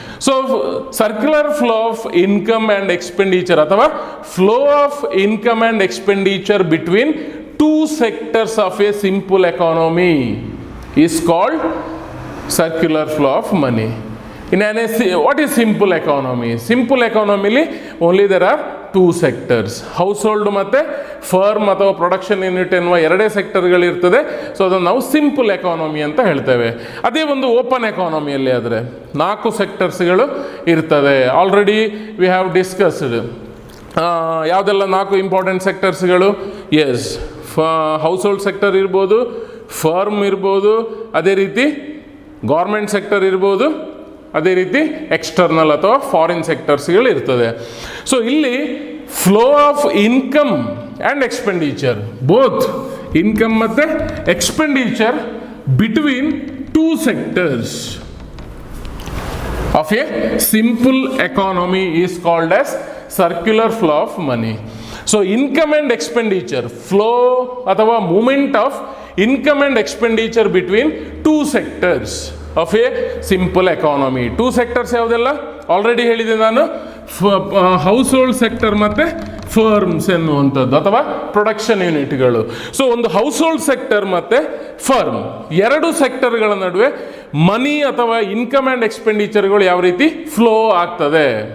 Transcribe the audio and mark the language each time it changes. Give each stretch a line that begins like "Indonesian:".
English: So circular flow of income and expenditure ಅಥವಾ flow of income and expenditure between two sectors of a simple economy is called circular flow of money. What is simple economy? Simple economy only there are two sectors.
Kannada: Household ಮತ್ತು firm ಅಥವಾ production unit ಎನ್ನುವ ಎರಡೇ ಸೆಕ್ಟರ್ಗಳಿರ್ತದೆ. So ಅದನ್ನು ನಾವು simple economy ಅಂತ ಹೇಳ್ತೇವೆ. ಅದೇ ಒಂದು ಓಪನ್ ಎಕಾನಮಿಯಲ್ಲಿ ಆದರೆ 4 ಸೆಕ್ಟರ್ಸ್ಗಳು ಇರ್ತದೆ.
English: Already we have discussed ಯಾವುದೆಲ್ಲ 4 important ಸೆಕ್ಟರ್ಸ್ಗಳು.
Kannada: ಎಸ್, ಹೌಸ್ಹೋಲ್ಡ್ ಸೆಕ್ಟರ್ ಇರ್ಬೋದು, ಫರ್ಮ್ ಇರ್ಬೋದು, ಅದೇ ರೀತಿ ಗೌರ್ಮೆಂಟ್ ಸೆಕ್ಟರ್ ಇರ್ಬೋದು, ಅದೇ ರೀತಿ ಎಕ್ಸ್ಟರ್ನಲ್ ಅಥವಾ ಫಾರಿನ್ ಸೆಕ್ಟರ್ಸ್ಗಳು ಇರ್ತದೆ.
English: So ಇಲ್ಲಿ flow of income and expenditure, both income ಮತ್ತು expenditure between two sectors of a simple economy is called as circular flow of money. So income and expenditure, flow ಅಥವಾ movement of income and expenditure between two sectors of a simple economy. Two sectors
Kannada: ಯಾವುದೆಲ್ಲ already ಹೇಳಿದೆ ನಾನು, house hold sector ಮತ್ತು firms ಎನ್ನುವಂಥದ್ದು ಅಥವಾ production ಯೂನಿಟ್ಗಳು. So ಒಂದು house hold sector ಮತ್ತು ಫರ್ಮ್ ಎರಡು ಸೆಕ್ಟರ್ಗಳ ನಡುವೆ ಮನಿ ಅಥವಾ ಇನ್ಕಮ್ ಆ್ಯಂಡ್ ಎಕ್ಸ್ಪೆಂಡಿಚರ್ಗಳು ಯಾವ ರೀತಿ ಫ್ಲೋ ಆಗ್ತದೆ.